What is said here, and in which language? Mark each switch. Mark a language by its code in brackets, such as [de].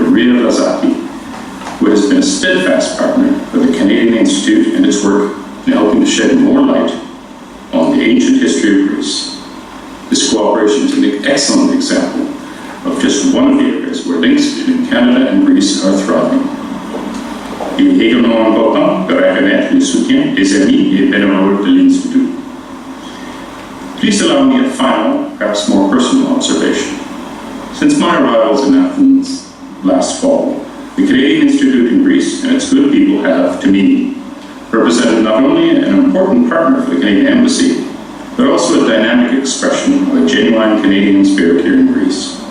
[en] Andreadaki-Vlazaki, who has been a steadfast partner of the Canadian Institute and its work in helping to shed more light on the ancient history of Greece. This cooperation is an excellent example of just one of the areas where links between Canada and Greece are thriving. [fr] Il est également important de reconnaître le soutien des amis et bénévoles de l'Institut. [en] Please allow me a final, perhaps more personal observation. Since my arrivals in Athens last fall, the Canadian Institute in Greece and its good people have, to me, represented not only an important partner for the Canadian Embassy, but also a dynamic expression of a genuine Canadian spirit here in Greece.